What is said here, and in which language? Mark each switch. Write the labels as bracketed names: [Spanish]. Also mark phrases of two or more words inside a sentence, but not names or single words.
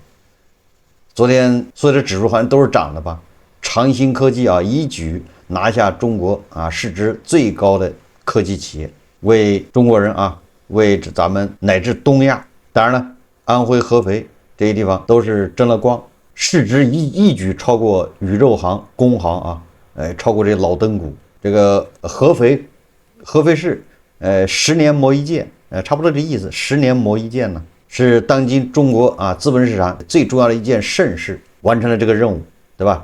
[Chinese] 昨天所有的指數好像都是涨的吧？長鑫科技啊一举拿下中国啊市值最高的科技企業，为中国人啊，为咱们乃至東亞，當然了，安徽合肥這些地方都是爭了光，市值一舉超過宇宙航、工行啊，超過這些老登股。這個合肥市，10年磨一劍，差不多這意思，10年磨一劍呢，是當今中國啊資本市場最重要的一件盛事，完成了這個任務，對吧？